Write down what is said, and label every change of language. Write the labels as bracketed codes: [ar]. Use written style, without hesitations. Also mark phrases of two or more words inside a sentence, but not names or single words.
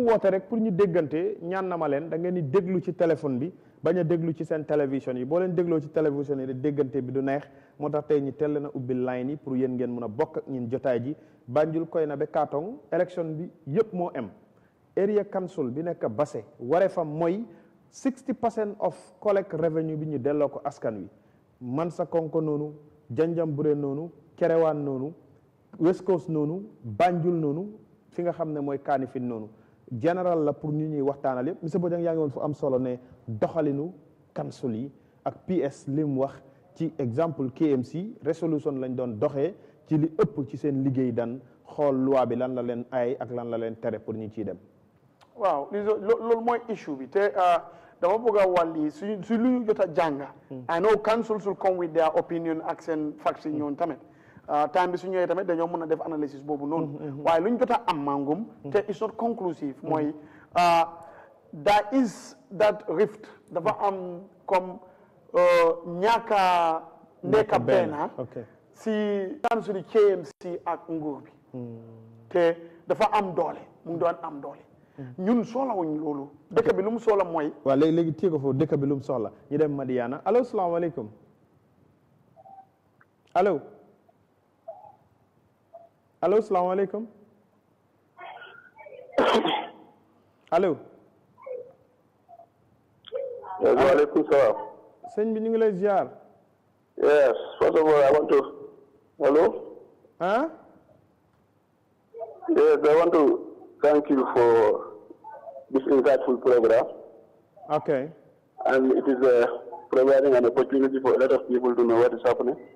[wo] woote rek pour ñu déggante ñaan na ma leen da ngeen di déglu ci téléphone bi bañ a déglu ci seen télévision yi boo leen dégloo ci télévision yi de déggante bi du neex moo tax tey ñi teel na ubbi line yi pour yéen ngeen mën a bokk ak ñun jotaay ji Banjul koy na ba Katong élection bi yëpp moo am area council bi nekk Basse waree fa mooy 60% [en] of collect revenue [wo] bi ñu delloo ko askan wi Mansa Konko noonu Janjanbureh noonu Kerewaan noonu West Coast noonu Banjul noonu fi nga xam ne mooy Kanifing noonu général la pour ñu ñuy waxtaanal yëpp monsieur Bojang yaa ngi woon fu am solo ne doxalinu council yi ak PS li mu wax ci exemple KMC resolution lañ doon doxee ci li ëpp ci seen liggéey dan xool loi bi lan la leen ay ak lan la leen tere pour ñu ciy dem waaw loolu mooy issue bi te dama bëgg a wàlli su lu ñu jot a jànga [en] I know councils will come with their opinion [wo] ak seen facts yi ñoon tamit time bi su ñëwee tamit dañoo mën a def analysis boobu noonu waaye lu ñu jot a am mangum te [en] it's not conclusive [wo] mooy [en] there is that rift [wo] dafa am comme ñàkk a nekk benn si council yi KMC ak nguur bi te dafa am doole mu ngi doon am doole ñun soxlawuñ loolu dëkk bi lu mu soxla mooy waaw léegi téye ko foofu dëkk bi lu mu soxla ñu dem Madiana allo salaamaaleykum allo salaamaaleykum allo [ar] waaleykum salaam [wo] sëñ bi ñu ngi lay ziar [en] yes first of all I want to hello yes I want to thank you for this insightful program. Okay. And it is providing an opportunity for a lot of people to know what is happening.